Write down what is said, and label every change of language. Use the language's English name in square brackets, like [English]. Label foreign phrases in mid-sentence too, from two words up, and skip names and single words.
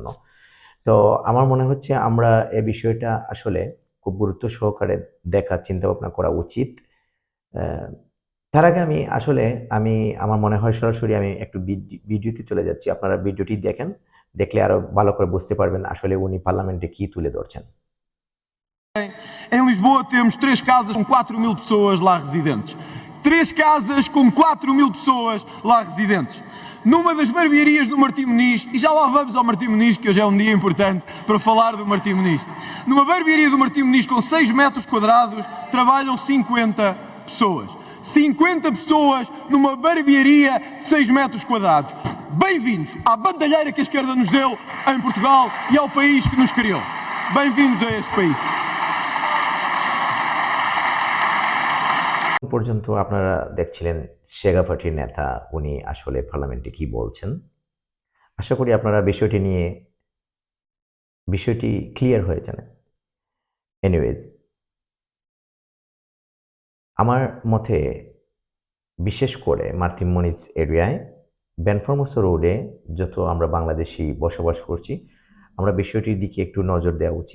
[Bangla] তো আমার মনে হচ্ছে আমরা এই বিষয়টা আসলে খুব গুরুত্ব সহকারে দেখার চিন্তাভাবনা করা উচিত। তার আগে আমি আমার মনে হয় সরাসরি আমি একটু ভিডিওতে চলে যাচ্ছি। আপনারা ভিডিওটি দেখেন, দেখলে আরো ভালো করে বুঝতে পারবেন আসলে উনি পার্লামেন্টে কি তুলে ধরছেন। [Portuguese] Em Lisboa temos 3 casas com 4.000 pessoas lá residentes. 3 casas com 4.000 pessoas lá residentes. Numa das barbearias do Martim Moniz, e já lá vamos ao Martim Moniz, que hoje é um dia importante para falar do Martim Moniz. Numa barbearia do Martim Moniz com 6 metros quadrados, trabalham 50 pessoas. 50 pessoas numa barbearia de 6 metros quadrados. Bem-vindos à bandalheira que a esquerda nos deu em Portugal e ao país que nos criou. Bem-vindos a este país. [Bangla] পর্যন্ত আপনারা দেখছিলেন সেগা পার্টির নেতা উনি আসলে পার্লামেন্টে কি বলছেন। আশা করি আপনারা বিষয়টি ক্লিয়ার হয়ে যান। এনিওয়েজ, আমার মতে বিশেষ করে মার্তিমনিজ এরিয়ায় বেনফোর্মোসো রোডে যত আমরা বাংলাদেশি বসবাস করছি, আমরা বিষয়টির দিকে একটু নজর দেওয়া উচিত।